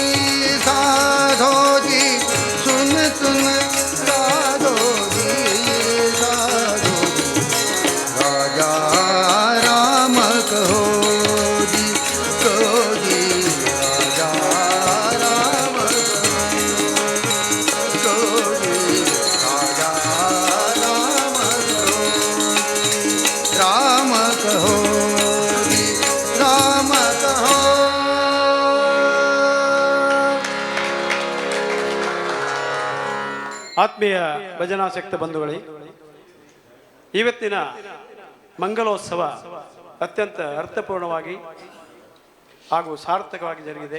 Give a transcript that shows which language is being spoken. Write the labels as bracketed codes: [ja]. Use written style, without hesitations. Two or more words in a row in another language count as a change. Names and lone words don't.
[hi] सुन सुन साधो जी राजा राम कहो जी राजा राम कहो जी राजा राम कहो जी राम कहो [kn] ಆತ್ಮೀಯ ಭಜನಾಸಕ್ತ ಬಂಧುಗಳೇ, ಇವತ್ತಿನ ಮಂಗಲೋತ್ಸವ ಅತ್ಯಂತ ಅರ್ಥಪೂರ್ಣವಾಗಿ ಹಾಗೂ ಸಾರ್ಥಕವಾಗಿ ಜರುಗಿದೆ.